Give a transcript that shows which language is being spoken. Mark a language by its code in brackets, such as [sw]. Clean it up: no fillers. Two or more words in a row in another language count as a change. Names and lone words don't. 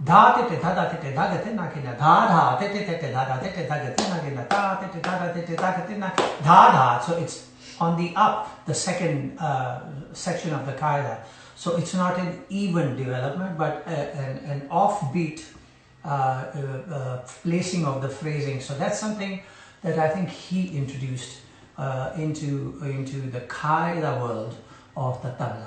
[en] dha te te dha dha te te dha te na ke na dha dha te te te dha dha te te dha te na ke na dha te te dha dha te te dha te na dha dha. So it's on the up, the second section of the qaida. So it's not an even development, but an offbeat placing of the phrasing. So that's something that I think he introduced into the qaida world of the tabla.